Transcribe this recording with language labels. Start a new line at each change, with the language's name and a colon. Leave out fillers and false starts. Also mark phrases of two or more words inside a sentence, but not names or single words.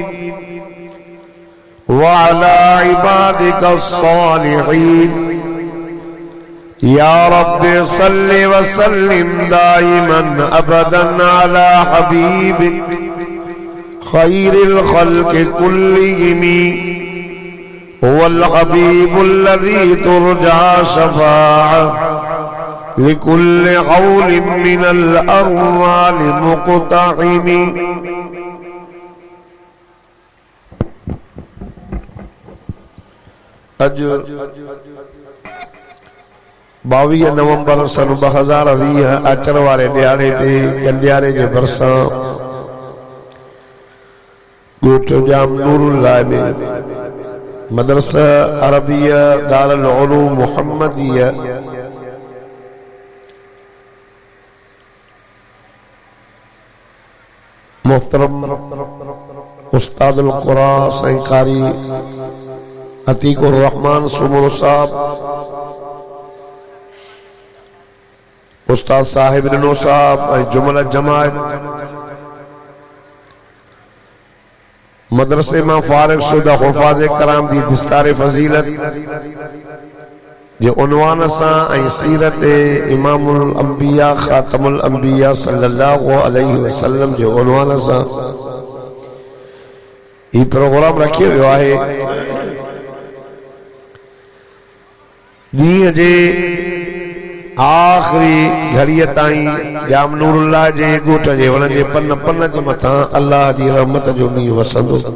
Arabic: وعلى عبادك الصالحين يا رب صل وسلم دائما أبدا على حبيبك خير الخلق كلهم هو الحبيب الذي ترجى شفاعة لكل حول من الأرواح مقتحم
Sindhi: अज 22 नवंबर सन 2020 अचण वारे ॾियारे ते कंडियारे जे भरिसां ॻोठ जाम नूरुल्लाह में मदरसा अरबिया दारुल उलूम मुहम्मदिया मोहतरम
Arabic: أستاذ القرآن
Sindhi: साईं कारी अतीकुर रहमान सुमो साहब उस्ताद साहिब रिनो साहब जुमला जमात मदरसे में फारिग शुदा हुफाज़ कराम दी दस्तार फजीलत जो उन्वान सां ऐं सीरत
Arabic: إمام الأنبياء خاتم الأنبياء صلى الله عليه وسلم
Sindhi: जो उन्वान सां ये प्रोग्राम रखियो वियो आहे। ॾींहं जे आख़िरी घड़ीअ ताईं जाम नूरुल्लाह जे ॻोठ जे वण जे पन पन जे मथां अल्लाह जी रहमत जो मींहुं वसंदो।